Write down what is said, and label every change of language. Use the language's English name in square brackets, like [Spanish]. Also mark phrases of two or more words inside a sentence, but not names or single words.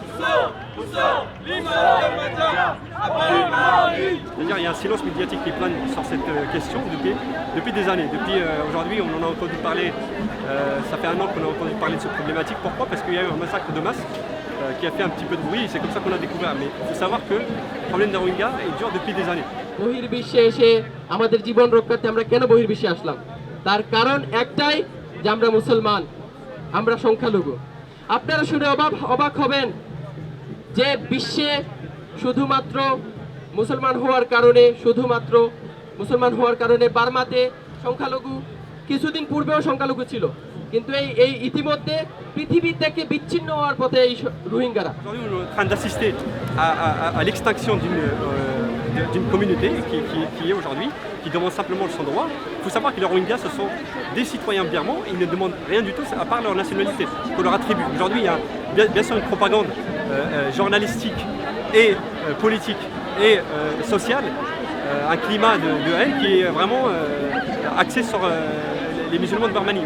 [French] C'est-à-dire il y a un silence médiatique qui plane sur cette question depuis des années. Depuis aujourd'hui, on en a entendu parler, ça fait un an qu'on a entendu parler de cette problématique. Pourquoi? Parce qu'il y a eu un massacre de masse qui a fait un petit peu de bruit, c'est comme ça qu'on a découvert. Mais il faut savoir que le problème des Rohingyas dure depuis des années. [Bangla] বহির্বিশ্বে এসে আমাদের জীবন রক্ষার্থে আমরা কেন বহির্বিশ্বে আসলাম? তার কারণ একটাই যে আমরা মুসলমান, আমরা সংখ্যালঘু। আপনারা শুনে অবাক হবেন যে বিশ্বে শুধুমাত্র মুসলমান হওয়ার কারণে বার্মাতে সংখ্যালঘু কিছুদিন পূর্বেও সংখ্যালঘু ছিল, কিন্তু এই ইতিমধ্যে পৃথিবী থেকে বিচ্ছিন্ন হওয়ার পথে এই রোহিঙ্গারা। [French] Aujourd'hui, on est en train d'assister à l'extinction d'une communauté qui est aujourd'hui, qui demande simplement son droit. Il faut savoir que les Rohingyas, ce sont des citoyens birmans, ils ne demandent rien du tout à part leur nationalité, qu'on leur attribue. Aujourd'hui, il y a bien sûr une propagande journalistique et politique et sociale, un climat de haine qui est vraiment axé sur les musulmans de Birmanie.